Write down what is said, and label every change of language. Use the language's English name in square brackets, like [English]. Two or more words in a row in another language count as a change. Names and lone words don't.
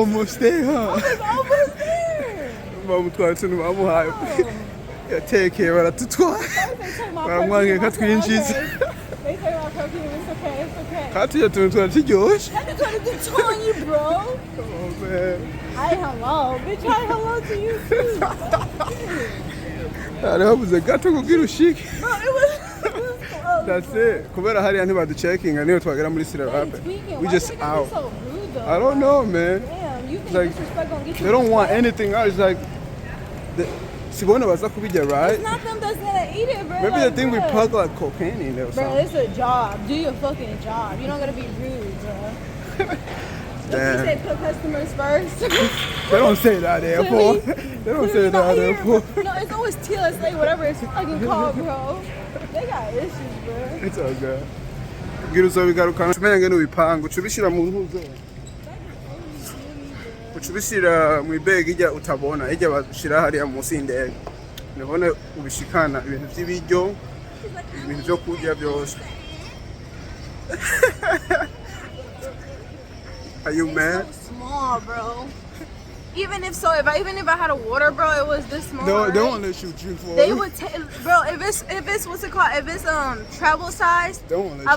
[English] stay, huh? Almost there. [Rundi] Bamutwara utuntu bamuhaye. Yatekeye baratutwara. Baramwangiye katwinjiza. [English] They say my perfume, it's okay, it's okay. [Rundi] Kati utuntu turaturyoshye. [English] I just wanted to join you, bro. Oh man. Hi, hello. Bitch, hi, hello to you too. [Rundi] Hari habuze gato kugira ushike. [English] Bro, it was close. That's it. [Rundi] Kubera hariya ntibaducekinga niyo twagera muri Sirarabe. [English] We just out. So rude, though. I don't know, man. Damn, you think Like, disrespect gonna get you? They don't want respect? anything else. [Rundi] Like, sibona baza kubijya, right? [English] It's not them that's gonna eat it, bro. Maybe like, they think we bro. plug like cocaine in there or Bro, something. it's a job. Do your fucking job. You don't gotta be rude, bro. Don't you Damn. say put customers first? They don't say that there, Clearly- Paul. They don't say clearly that not there, here, Paul. bro. No, it's always TSA, whatever it's fucking called, bro. They got issues, bro. It's all good. [Rundi] Gira uzobigarukana tumenya ngene ubipanga ucubishira mu ntuze. Ucubishira mu ibegi ijya utabona ijya bashira hariya munsi y'indege. Nibone ubishikana ibintu by'ibiryo ibintu byo kurya byose. [English] Are you mad? Small, bro. Even if I had a water, bro, it was this small. They right? won't let you drink for They it. would take, bro. If it's what's it called? If it's travel size, They won't let